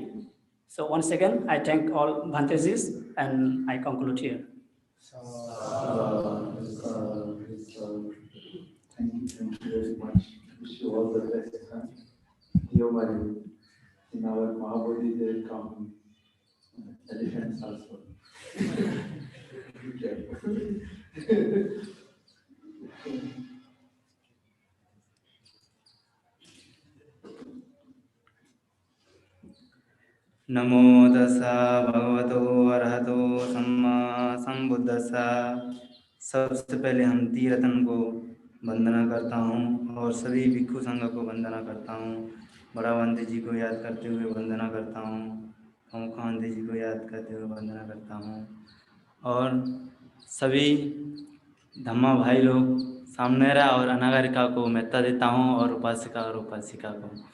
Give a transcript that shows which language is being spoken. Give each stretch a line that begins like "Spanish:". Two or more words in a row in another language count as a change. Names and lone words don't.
English: So once again, I thank all Bhantesis, and I conclude here. Thank you very much. Wish you all the best. In our Mahabodhi, there come elephants also.
Pali: नमो तस्सा भगवतो अरहतो सम्मा संबुद्धस्सा।
Hindi: सबसे पहले हम तीरतन को वंदना करता हूँ और सभी भिक्षु संघ को वंदना करता हूँ। बड़ा वंदे जी को याद करते हुए वंदना करता हूँ, मुखावंदे जी को याद करते हुए वंदना करता हूँ, और सभी धम्मा भाई लोग सामनेरा और अनागरिका को महत्ता देता हूँ, और उपासिका और उपासिका को।